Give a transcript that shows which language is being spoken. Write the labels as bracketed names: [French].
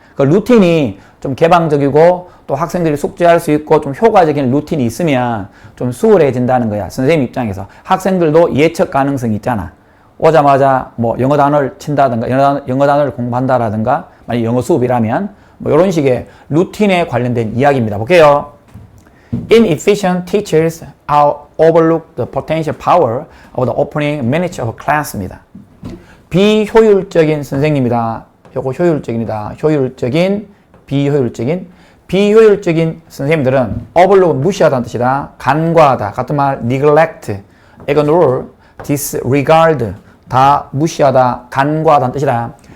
[Korean] 그 루틴이 좀 개방적이고 또 학생들이 숙제할 수 있고 좀 효과적인 루틴이 있으면 좀 수월해진다는 거야. 선생님 입장에서. 학생들도 예측 가능성이 있잖아. 오자마자 뭐 영어 단어를 친다든가 영어 단어를 공부한다라든가 만약 영어 수업이라면 뭐 이런 식의 루틴에 관련된 이야기입니다. 볼게요. [English] Inefficient teachers overlook the potential power of the opening minutes of class입니다. [Korean] 비효율적인 선생님이다. 요거 효율적입니다. 비효율적인 선생님들은 overlook 무시하다는 뜻이다. 간과하다. 같은 말 neglect, ignore, disregard 다 무시하다, 간과하다는 뜻이다.